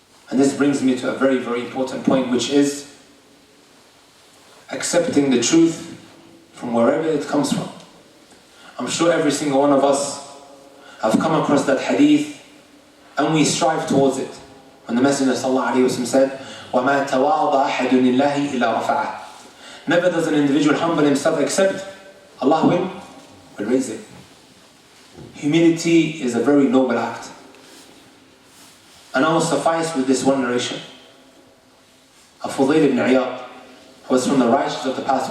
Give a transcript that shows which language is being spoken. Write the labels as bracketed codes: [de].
[en] And this brings me to a very, very important point, which is accepting the truth from wherever it comes from. I'm sure every single one of us have come across that hadith and we strive towards it. When the Messenger ﷺ said, [ar] وَمَا تَوَاضَ أَحَدٌ لِلَّهِ إِلَّا رَفَعَهُ. [en] Never does an individual humble himself except Allah will raise it. Humility is a very noble act. And I will suffice with this one narration of Fudail ibn Iyad, who was from the righteous of the past.